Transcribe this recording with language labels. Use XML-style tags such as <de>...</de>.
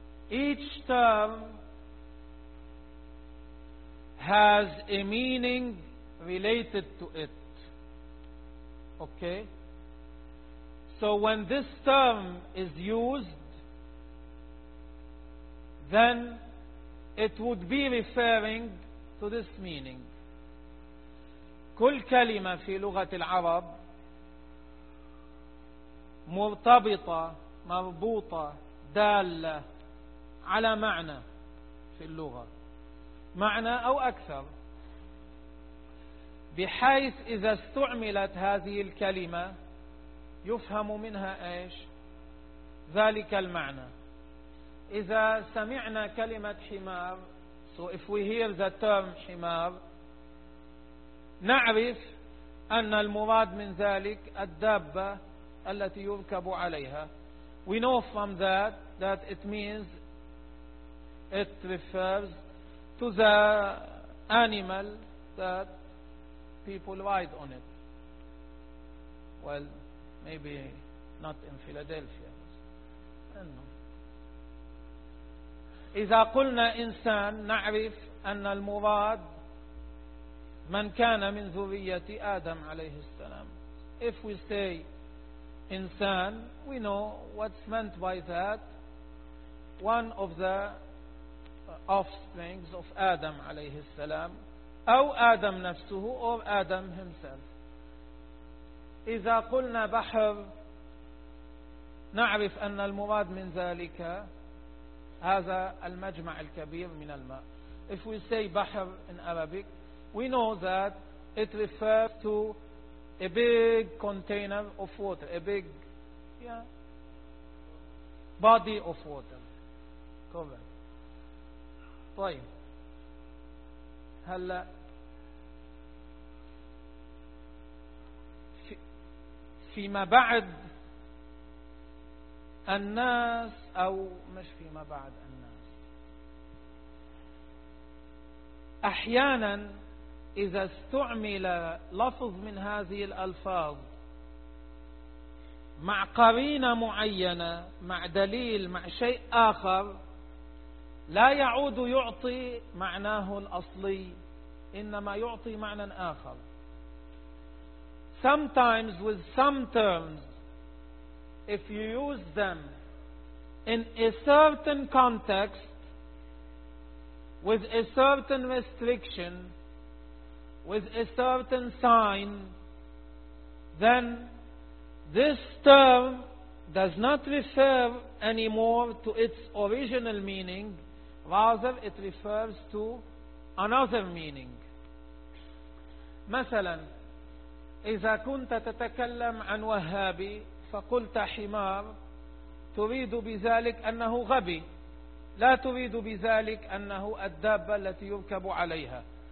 <en>Each term has a meaning related to it. Okay? So when this term is used, then it would be referring to this meaning.</en> <ar>كل كلمة في لغة العرب مرتبطة مربوطة دالة على معنى في اللغة, معنى أو أكثر, بحيث إذا استعملت هذه الكلمة يفهم منها إيش ذلك المعنى. إذا سمعنا كلمة حمار,</ar> <en>so if we hear the term حمار,</en> <ar>نعرف أن المراد من ذلك الدابة التي يركب عليها.</ar> <en>We know from that it means, it refers to the animal that people ride on it. Well, maybe not in Philadelphia.</en> <ar>إذا قلنا إنسان نعرف أن المراد من كان من ذرية آدم عليه السلام.</ar> <en>If we say insan, we know what's meant by that, one of the offsprings of Adam</en> <ar>عليه السلام, أو آدم نفسه</ar> <en>or آدم himself.</en> <ar>إذا قلنا بحر نعرف أن المراد من ذلك هذا المجمع الكبير من الماء.</ar> <en>If we say بحر in Arabic, we know that it refers to a big container of water, a big body of water. Cover.</en> <ar>طيب هلأ فيما بعد الناس أو مش فيما بعد الناس أحيانا إذا استعمل لفظ من هذه الألفاظ مع قرينة معينة مع دليل مع شيء آخر لا يعود يعطي معناه الأصلي إنما يعطي معنى آخر.</ar> <en>Sometimes with some terms, if you use them in a certain context, with a certain restriction, with a certain sign, then this term does not refer anymore to its original meaning, rather it refers to another meaning.</en> <ar>مثلا إذا كنت تتكلم عن وهابي فقلت حمار تريد بذلك أنه غبي لا تريد بذلك أنه الدابة التي يركب عليها.</ar>